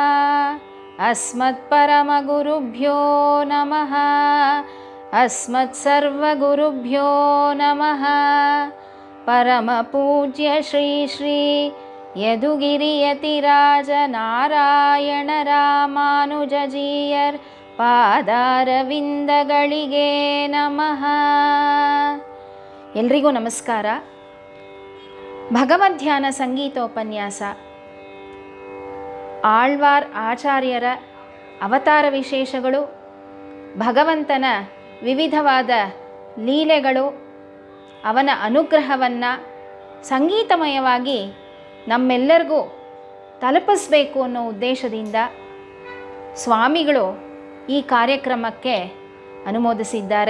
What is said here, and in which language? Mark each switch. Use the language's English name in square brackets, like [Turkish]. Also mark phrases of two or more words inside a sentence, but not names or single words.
[Sanskrit] अस्मत्परमगुरुभ्यो नमः। अस्मत्सर्वगुरुभ्यो नमः। परमपूज्य श्री श्री यदुगिरियतिराज नारायण रामानुजजीयर् [Kannada] ಪಾದಾರವಿಂದಗಳಿಗೆ ನಮಃ. ಎಲ್ರಿಗೂ ನಮಸ್ಕಾರ. ಭಗವದ್ಧ್ಯಾನ ಸಂಗೀತೋಪನ್ಯಾಸ ಆಳ್ವಾರ್ ಆಚಾರ್ಯರ ಅವತಾರ ವಿಶೇಷಗಳು, ಭಗವಂತನ ವಿವಿಧವಾದ ಲೀಲೆಗಳು, ಅವನ ಅನುಗ್ರಹವನ್ನು ಸಂಗೀತಮಯವಾಗಿ ನಮ್ಮೆಲ್ಲರಿಗೂ ತಲುಪಿಸಬೇಕು ಅನ್ನೋ ಉದ್ದೇಶದಿಂದ ಸ್ವಾಮಿಗಳು ಈ ಕಾರ್ಯಕ್ರಮಕ್ಕೆ ಅನುಮೋದಿಸಿದ್ದಾರೆ.